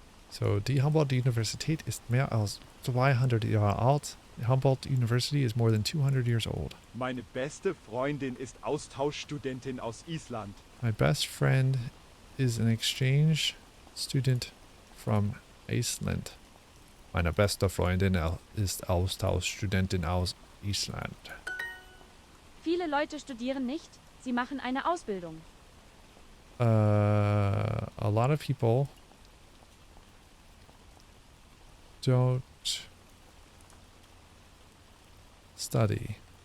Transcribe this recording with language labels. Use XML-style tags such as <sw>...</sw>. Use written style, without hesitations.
<de>So, die Humboldt-Universität ist mehr als 200 Jahre alt.</de> <en>The Humboldt University is more than 200 years old.</en> <de>Meine beste Freundin ist Austauschstudentin aus Island.</de> <en>My best friend is an exchange student from Iceland.</en> <de>Meine beste Freundin ist Austauschstudentin aus Island. Viele Leute studieren nicht, sie machen eine Ausbildung.</de> <en>A lot of people don't study.</en>